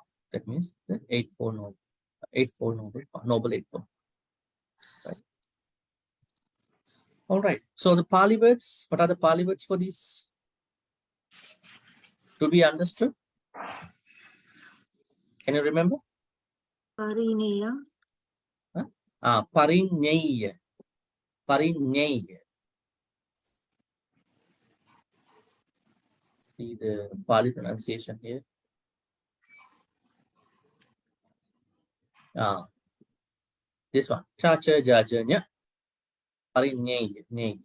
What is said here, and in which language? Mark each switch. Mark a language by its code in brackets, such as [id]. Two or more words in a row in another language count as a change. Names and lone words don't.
[en] That means the Eightfold Noble Eightfold. Right. All right. So the Pali words, what are the Pali words for these? To be understood. Can you remember? Parineya, [pi] Parinyaya. Parinyaya. [en] See the Pali pronunciation here. This one. [pi] Chacha Jajanya. Parinyaya. Nyaya.